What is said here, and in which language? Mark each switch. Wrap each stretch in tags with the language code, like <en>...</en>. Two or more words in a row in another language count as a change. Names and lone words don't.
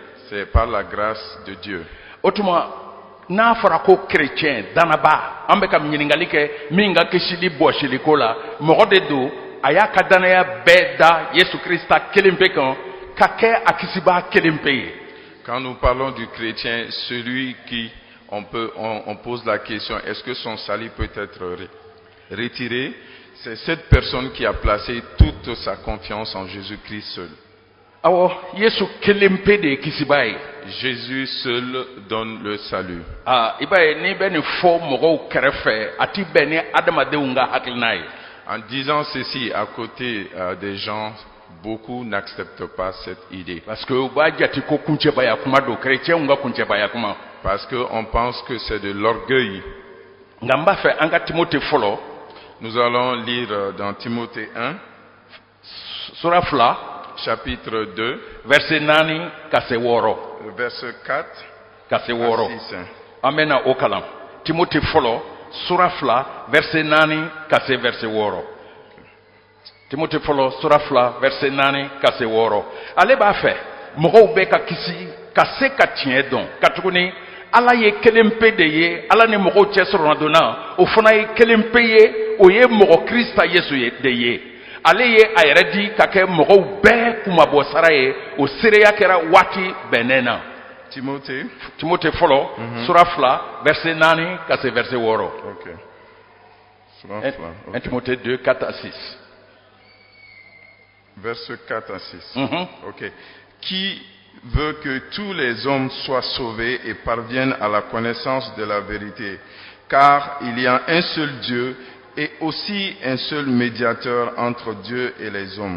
<fr>C'est par la grâce de Dieu.</fr> <bm>O tuma n'a fɔra ko chrétien danaba an bɛ ka ɲininkali kɛ min ka kisili bɔsili ko la mɔgɔ de don a y'a ka danaya bɛɛ da Yesu Krista kelen pe kan ka kɛ a kisibaa kelen pe ye.</bm> <fr>Quand nous parlons du chrétien, celui qui on pose la question, est-ce que son salut peut être retiré? C'est cette personne qui a placé toute sa confiance en Jésus-Christ seul.</fr> <bm>Awɔ Yesu kelen pe de ye kisibaa ye.</bm> <fr>Jésus seul donne le salut.</fr> <bm>I b'a ye n'i bɛ nin fɔ mɔgɔw kɛrɛfɛ a ti bɛn ni adamadenw ka hakilina ye.</bm> <fr>En disant ceci à côté des gens, beaucoup n'acceptent pas cette idée. Parce que</fr> <bm>u b'a jate ko kuncɛbaya kuma don chrétienw ka kuncɛbaya kuma.</bm> <fr>Parce qu'on pense que c'est de l'orgueil.</fr> <bm>Nka n b'a fɛ an ka Timote fɔlɔ.</bm> <fr>Nous allons lire dans Timothée 1, sura 2, chapitre 2,</fr> <bm>verset 4 ka se 6. verset 4 ka se 6.</bm> <fr>à 6.</fr> <bm>An bɛ na o kalan. Timote fɔlɔ sura 2 verset 4 ka se verset 6. Timote fɔlɔ sura 2 verset 4 ka se 6. Ale b'a fɛ mɔgɔw bɛ ka kisi ka se ka tiɲɛ dɔn ka tuguni Ala ye kelen pe de ye Ala ni mɔgɔw cɛ sɔrɔna donna o fana ye kelen pe ye o ye mɔgɔ Krista Yesu ye de ye. Ale ye a yɛrɛ di ka kɛ mɔgɔw bɛɛ kumabɔsara ye o seereya kɛra waati bɛnnen na. Timote fɔlɔ sura 2 verset 4 ka se verset 6. Okay. Okay.</bm> <fr>1 Timothée 2, 4 à 6. Verset 4 à 6. Ok. Qui veut que tous les hommes soient sauvés et parviennent à la connaissance de la vérité. Car il y a un seul Dieu et aussi un seul médiateur entre Dieu et les hommes.</fr>